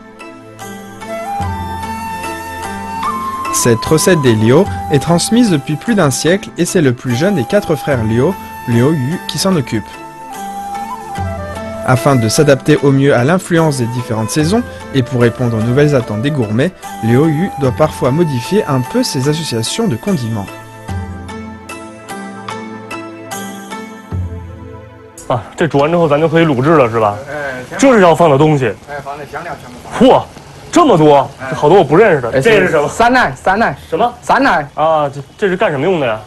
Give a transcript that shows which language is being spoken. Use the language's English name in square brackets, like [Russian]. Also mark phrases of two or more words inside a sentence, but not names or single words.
[French] Cette recette des Liu est transmise depuis plus d'un siècle et c'est le plus jeune des 4 frères Liu, Liu Yu, qui s'en occupe. Afin de s'adapter au mieux à l'influence des différentes saisons et pour répondre aux nouvelles attentes des gourmets, Liu Yu doit parfois modifier un peu ses associations de condiments. [Chinese] 啊，这煮完之后咱就可以卤制了是吧？哎，这是要放的东西。哎，放的香料全部放。嚯，这么多，好多我不认识的。这是什么？山奶，山奶。什么？山奶。啊，这是干什么用的呀？